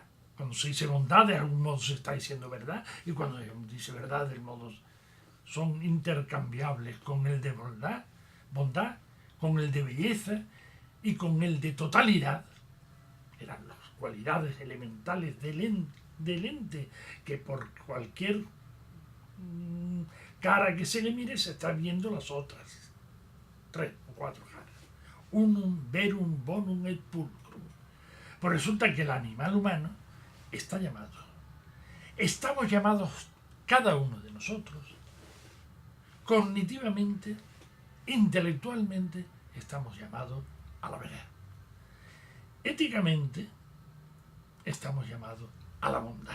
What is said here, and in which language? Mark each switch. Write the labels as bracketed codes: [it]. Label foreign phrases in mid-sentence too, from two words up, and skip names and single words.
[es] Cuando se dice bondad, de algún modo se está diciendo verdad, y cuando se dice verdad, de modo son intercambiables con el de bondad, con el de belleza y con el de totalidad. Eran las cualidades elementales del ente, que por cualquier cara que se le mire se están viendo las otras 3 o 4 caras. [la] Unum, verum, bonum et pulcrum. [es] Pues resulta que el animal humano estamos llamados cada uno de nosotros, cognitivamente, intelectualmente, estamos llamados a la verdad. Éticamente, estamos llamados a la bondad.